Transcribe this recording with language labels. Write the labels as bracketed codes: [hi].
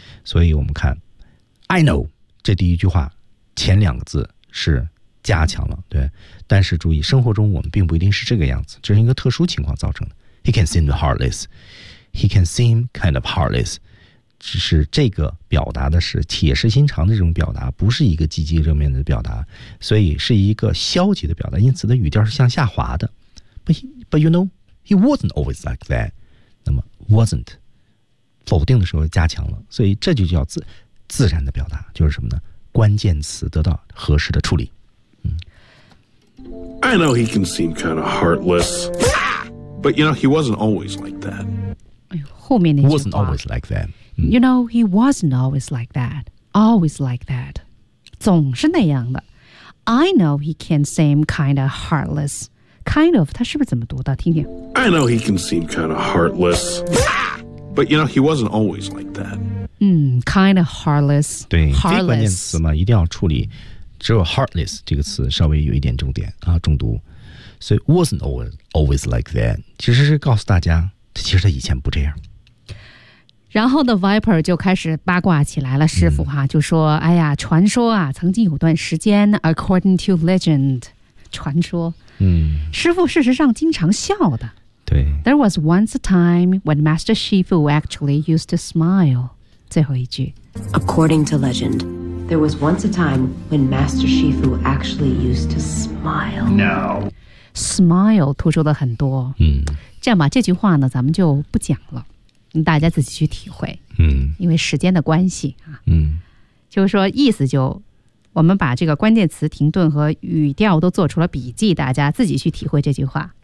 [zh] 所以我们看 I know, 这第一句话前两个字是加强了，对，但是注意生活中我们并不一定是这个样子，这是一个特殊情况造成的。 [en] He can seem heartless. He can seem kind of heartless. [zh] 只是这个表达的是铁石心肠的这种表达，不是一个积极正面的表达，所以是一个消极的表达，因此的语调是向下滑的。 [en] But you know, he wasn't always like that. [zh] 那么 wasn't 否定的时候加强了，所以这就叫 自然的表达，就是什么呢，关键词得到合适的处理。 [en] I know he can seem kind of heartless, but you know he wasn't always like that. [zh] 后面那句话 [en] wasn't always like that.、 Mm. You know he wasn't always like that. Always like that, [zh] 总是那样的。 [en] I know he can seem kind of heartless. [zh] Kind of, 他是不是怎么读的？听听。 [en] I know he can seem kind of heartless, but you know he wasn't always like that. Kind of heartless. [zh] 对，非关键词嘛，一定要处理。只有 heartless 这个词稍微有一点重点啊，重读，所以 [en] wasn't always like that [zh] 其实是告诉大家，其实他以前不这样。然后的 Viper 就开始八卦起来了，师傅哈、就说：“哎呀，传说啊，曾经有段时间 ， [en] according to legend， [zh] 传说，师傅事实上经常笑的。对 [en] ，there was once a time when Master Shifu actually used to smile。 [zh] 最后一句 [en] ，according to legend。” There was once a time when Master Shifu actually used to smile. No. [zh] Smile 突出了很多。嗯。这样吧，这句话呢咱们就不讲了。大家自己去体会。嗯。因为时间的关系啊。嗯。就是说意思就我们把这个关键词停顿和语调都做出了笔记，大家自己去体会这句话。